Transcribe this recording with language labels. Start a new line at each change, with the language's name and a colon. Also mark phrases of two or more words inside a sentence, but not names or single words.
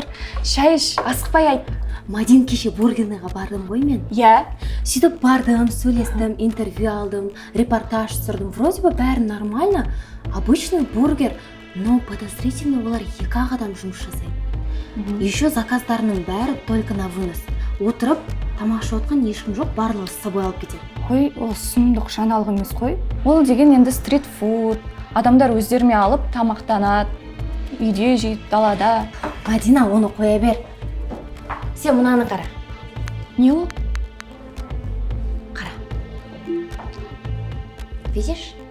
Kazakh: Шай іш, асықпай айт. Мадин, кеше бургерныйға бардым ғой мен. Иә. Сөйтіп бардым, сөйлестім, интервью алдым, репортаж түсірдім.
Russian: Вроде бы бәрі нормально. Обычный бургер, но подозрительно
Kazakh: олар 2 адам жұмыс жасайды.
Russian: Еще
Kazakh: заказдарының бәрі
Russian: только на вынос.
Kazakh: Отырып, тамақ ішіп отқан ешкім жоқ, барлығы
Russian: с собой
Kazakh: алып кетеді. Қой, ол сұмдық жаңалық емес қой. Ол деген енді стрит-фуд. Адамдар өздеріме алып тамақтанады. Үйде жейді, далада. Мадина, оны қоя бер. Сен мынаны қара. Не ол? Қара. Видишь?